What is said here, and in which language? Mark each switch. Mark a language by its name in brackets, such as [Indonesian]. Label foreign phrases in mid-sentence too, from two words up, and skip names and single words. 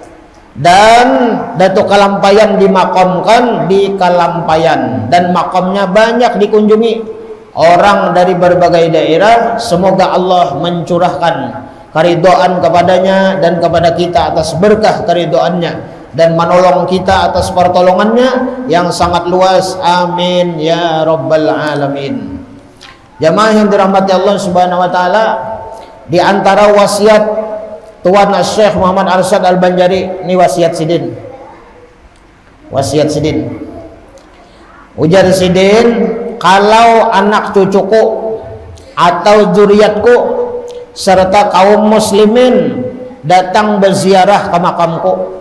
[Indonesian] Dan Datuk Kalampayan dimakamkan di Kalampayan, dan makamnya banyak dikunjungi orang dari berbagai daerah. Semoga Allah mencurahkan keridhaan kepadanya dan kepada kita atas berkah keridhaannya, dan menolong kita atas pertolongannya yang sangat luas. [Arabic] آمين يا رب العالمين. [Indonesian] Jamaah yang dirahmati Allah [Arabic] سبحانه وتعالى, [Indonesian] di antara wasiat Tuan Syekh Muhammad Arsyad Al-Banjari, ini wasiat Sidin. Wasiat Sidin. Ujar Sidin, kalau anak cucuku atau zuriatku serta kaum muslimin datang berziarah ke makamku.